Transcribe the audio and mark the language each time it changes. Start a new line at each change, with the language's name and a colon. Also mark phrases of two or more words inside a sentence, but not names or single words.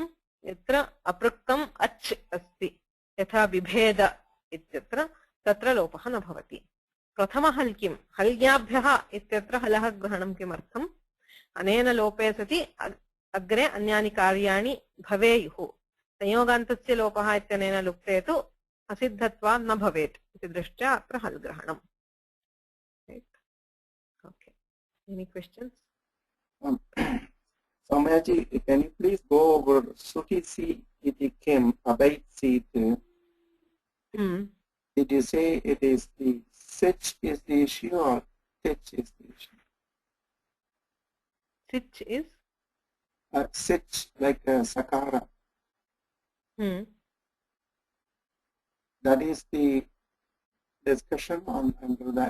Sanskrit: यत्र अपृक्तम् अच् अस्ति यथा विभेद इत्यत्र तत्र लोपः न भवति प्रथमः हल् किम् हल्याभ्यः इत्यत्र हलः ग्रहणं किमर्थम् अनेन लोपे सति अग्रे अन्यानि कार्याणि भवेयुः संयोगान्तस्य लोपः इत्यनेन लुप्ते तु असिद्धत्वात् न भवेत् इति दृष्ट्या अत्र हल् ग्रहणम्
English: okay any questions Soumyaji, can you please go over Sutisi iti kim abaitsit? Did you say it is the sich is the issue or tich is the issue? Sich is? Sich like sakara. That is the discussion on under that.